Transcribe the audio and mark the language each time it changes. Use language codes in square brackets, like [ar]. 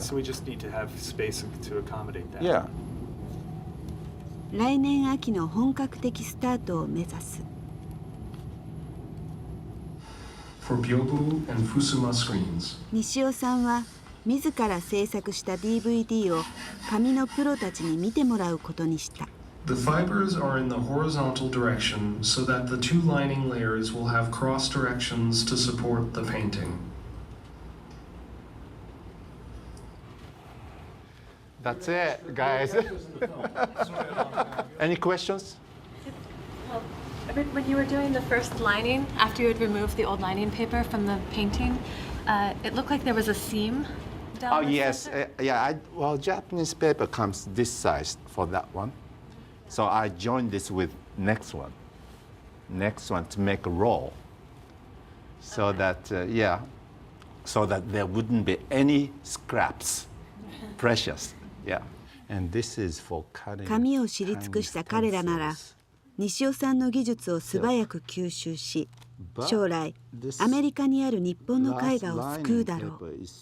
[en] So we just need to have space to accommodate that. Yeah. [ja] 来年秋の本格的スタートを目指す。 [en] For Byobu and Fusuma screens. [ja] 西尾さんは自ら制作した DVD を紙のプロたちに見てもらうことにした。 [en] The fibers are in the horizontal direction so that the two lining layers will have cross directions to support the painting. That's it, guys. Any questions? Well, a When you were doing the first lining, after you had removed the old lining paper from the painting, it looked like there was a seam down Oh the yes, center. well, Japanese paper comes this size for that one, so I joined this with next one to make a roll, so that so that there wouldn't be any scraps, precious, yeah. And this is for cutting. [ja] 紙を知り尽くした彼らなら西尾さんの技術を素早く吸収し、将来アメリカにある日本の絵画を救うだろう。